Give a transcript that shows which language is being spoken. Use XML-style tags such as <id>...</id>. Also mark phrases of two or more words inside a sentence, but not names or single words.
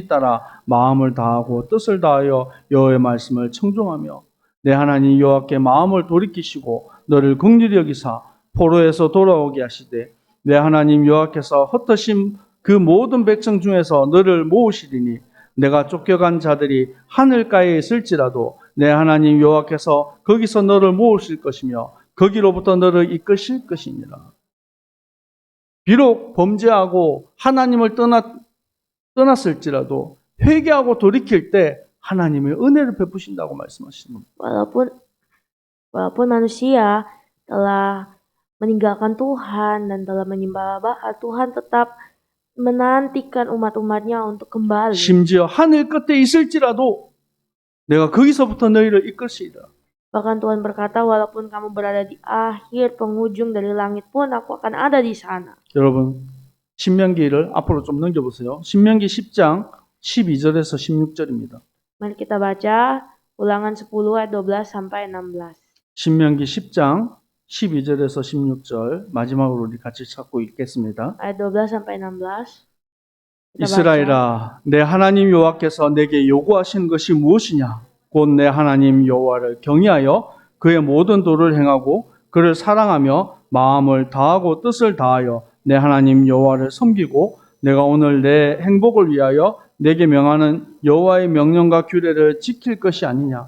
<ko>따라 마음을 다하고 뜻을 다하여 여호와의 말씀을 청종하며 내 하나님 여호와께 마음을 돌이키시고 너를 긍휼히 여기사 포로에서 돌아오게 하시되 내 하나님 여호와께서 흩으신 그 모든 백성 중에서 너를 모으시리니 내가 쫓겨간 자들이 하늘가에 있을지라도 내 하나님 여호와께서 거기서 너를 모으실 것이며 거기로부터 너를 이끄실 것이니라. 비록 범죄하고 하나님을 떠났을지라도 회개하고 돌이킬 때 하나님의 은혜를 베푸신다고 말씀하시는 겁니다.</ko> <id>Walaupun manusia telah meninggalkan Tuhan dan telah menyembah Baal, Tuhan tetap menantikan umat-umatnya untuk kembali.</id> <ko>심지어 하늘 끝에 있을지라도 내가 거기서부터 너희를 이끌시리라.</ko> <id>Bahkan Tuhan berkata, walaupun kamu berada di akhir penghujung dari langit pun, aku akan ada di sana.</id> <ko>여러분, 신명기를 앞으로 좀 넘겨보세요. 신명기 10장 12절에서 16절입니다.</ko> <id>Mari kita baca Ulangan 10 ayat 12 sampai 16.</id> <ko>신명기 10장 12절에서 16절 마지막으로 우리 같이 찾고 읽겠습니다.</ko> <id>Ayat 12 sampai 16. Kita baca.</id> <ko>이스라엘아, 내 하나님 여호와께서 내게 요구하신 것이 무엇이냐? 곧 내 하나님 여호와를 경외하여 그의 모든 도를 행하고 그를 사랑하며 마음을 다하고 뜻을 다하여 내 하나님 여호와를 섬기고 내가 오늘 내 행복을 위하여 내게 명하는 여호와의 명령과 규례를 지킬 것이 아니냐?</ko>